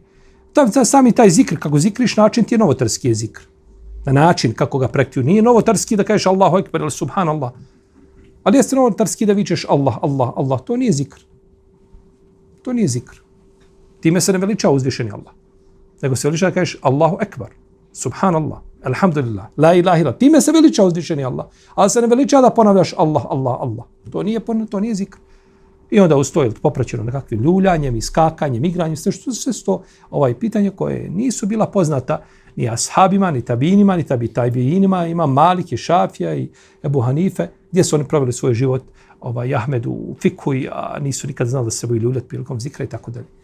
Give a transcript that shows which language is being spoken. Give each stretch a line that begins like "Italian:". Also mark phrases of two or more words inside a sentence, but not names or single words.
Bosnian: Sami taj zikr, kako zikriš, način ti je novotarski zikr. Na način kako ga praktikuju. Nije novotarski da kažeš
Arabic: الله أكبر
Bosnian: ili subhanallah. Ali jeste novotarski da vičeš Allah, Allah, Allah. To nije zikr. To nije zikr. Time se ne veliča uzvišeni Allah. Nego se veliča da kažeš
Arabic: الله أكبر, سبحان الله، الحمد لله، لا إله إلا الله.
Bosnian: Time se veliča uzvišeni Allah. Ali se ne veliča da ponavljaš Allah, Allah, Allah. To nije zikr. I onda ustoji popraćeno nekakvim ljuljanjem, iskakanjem, igranjem, sve to pitanja koje nisu bila poznata ni ashabima, ni tabinima, ni tabiinima, ima Malik i Šafija i Ebu Hanife, gdje su oni proveli svoj život, Ahmed u fikhu, a nisu nikad znali da se boji ljuljati prilikom zikra i tako dalje.